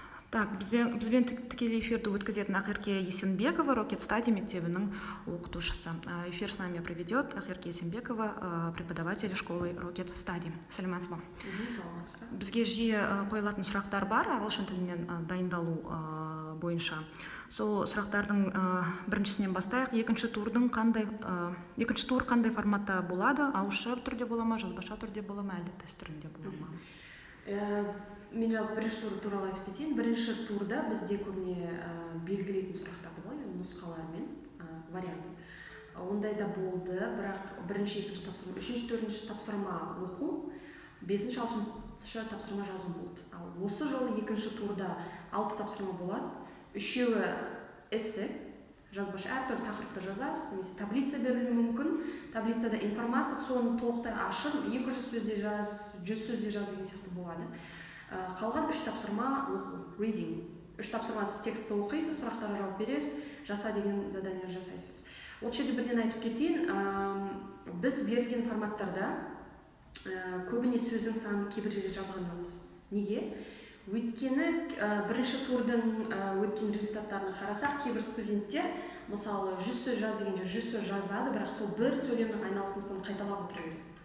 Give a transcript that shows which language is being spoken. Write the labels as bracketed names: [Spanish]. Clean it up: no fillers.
[Kazakh] Так, бізбен тікелей эфирді өткізетін Ақерке Есенбекова, Rocket Study мектебінің оқытушысы. [Russian] Эфир с нами проведет Ақерке Есенбекова, преподаватель школы Rocket Study. [Kazakh] Сәлеметсіз бе? Бізге жиі қойылатын сұрақтар бар, ағылшын тілінен дайындалу бойынша. Сол сұрақтардың біріншісінен бастайық. Екінші тур қандай форматта болады? Ауызша түрде бола ма, жазбаша түрде бола ма, әлде тест түрінде бола ма? Мен жалпы бірінші тур туралы айтып кетейін. Бірінші турда бізде көбіне белгілейтін сұрақтарды болады, нұсқалармен вариант. Ондайда болды, бірақ бірінші, екінші тапсырма, үшінші, төртінші тапсырма оқу, бесінші, алтыншы тапсырма жазу болды. Ал осы жолы екінші турда 6 тапсырма болады. Үшеуі эссе, жазбаша әртүрлі тақырыпта жазасыз, немесе таблица берілуі мүмкін. Таблицада информация, соны толықтай ашып, 200 сөзде жаз, 100 сөзде жаз деген сияқты болады. Қалған 3 тапсырма оқу, reading. 3 тапсырма сіз текстті оқисыз, сұрақтарға жауап бересіз, жаса деген задание жасайсыз. Ол жерде бірден айтып кетейін, біз берілген форматтарда көбіне сөздің санын кейбір жерде жазған жоқпыз. Неге? Өйткені бірінші турдың өткен результаттарына қарасақ, кейбір студенттер мысалы 100 сөз жаз деген жер 100 сөз жазады, бірақ сол бір сөйлемнің айналасында соны қайталап отыра береді.